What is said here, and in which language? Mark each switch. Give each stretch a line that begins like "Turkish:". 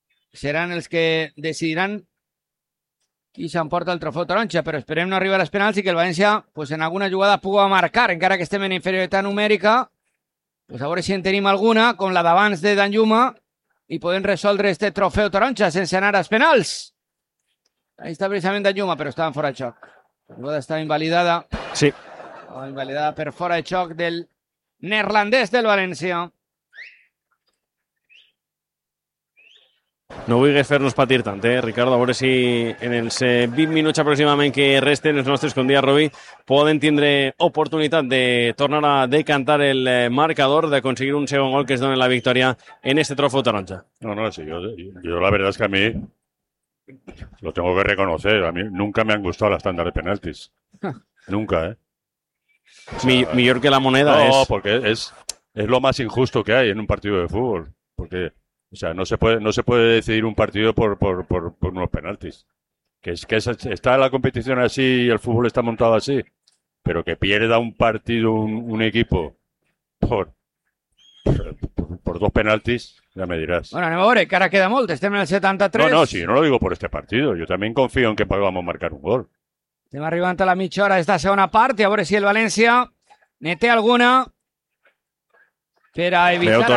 Catalan: Seran els que decidiran qui s'emporta el trofeu taronja. Però esperem no arribar als penals i que el València pues, en alguna jugada pugui marcar, encara que estem en inferioritat numèrica. Pues a veure si en tenim alguna, com la d'abans de Dan Juma, i podem resoldre este trofeu taronja sense anar als penals.
Spanish: Ahí está precisamente Dan Juma, pero estaba fuera de choc. La jugada estaba invalidada. Sí. Invalidada por fuera de choc del neerlandés del Valencia.
Catalan: No vull fer-nos patir tant, eh, Ricardo? A veure si en els 20 minuts aproximadament que resten els nostres condis, Robi, poden tindre oportunitat de tornar a decantar el marcador, d'aconseguir un segon gol que es doni la victòria en este trofeu taronja. No, sí, jo la veritat és que a mi...
Spanish: Lo tengo que reconocer, a mí nunca me han gustado las tandas de penaltis. Nunca, ¿eh? O sea, mejor que la moneda no, es. No, porque es lo más injusto que hay en un partido de fútbol, porque o sea, no se puede decidir un partido por unos penaltis. Que está la competición así y el fútbol está montado así, pero que pierda un partido un equipo por dos penaltis. Ya me dirás.
Catalan: Bueno, anem a veure, que ara queda molt. Estem en el 73.
Spanish: No, sí, no lo digo por este partido. Yo también confío en que podamos marcar un gol.
Catalan: Estem arribant a la mitja hora d'esta segona part i a veure si el València neté alguna per a evitar la